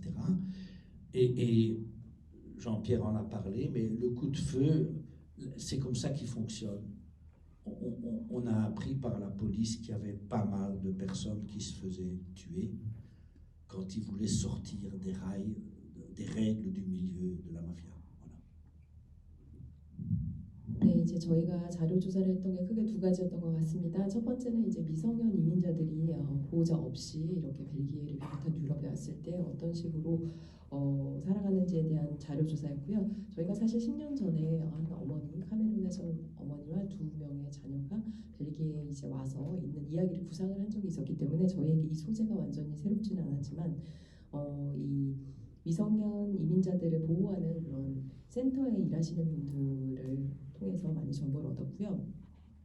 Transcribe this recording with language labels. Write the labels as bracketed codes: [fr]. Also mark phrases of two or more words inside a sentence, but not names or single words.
[fr] Et Jean-Pierre en a parlé, mais le coup de feu, c'est comme ça qu'il fonctionne. On a appris par la police qu'il y avait pas mal de personnes qui se faisaient tuer quand ils voulaient sortir des règles du milieu de la mafia. [ko] 네, 이제 저희가 자료 조사를 했던 게 크게 두 가지였던 것 같습니다. 첫 번째는 이제 미성년 이민자들이 보호자 없이 이렇게 벨기에를 비롯한 유럽에 왔을 때 어떤 식으로 살아가는지에 대한 자료 조사였고요. 저희가 사실 10년 전에 한 어머니, 카메룬에서 온 어머니와 2명의 자녀가 벨기에에 이제 와서 있는 이야기를 구상을 한 적이 있었기 때문에 저희에게 이 소재가 완전히 새롭지는 않았지만 이 미성년 이민자들을 보호하는 그런 센터에 일하시는 분들을 통해서 많이 정보를 얻었고요.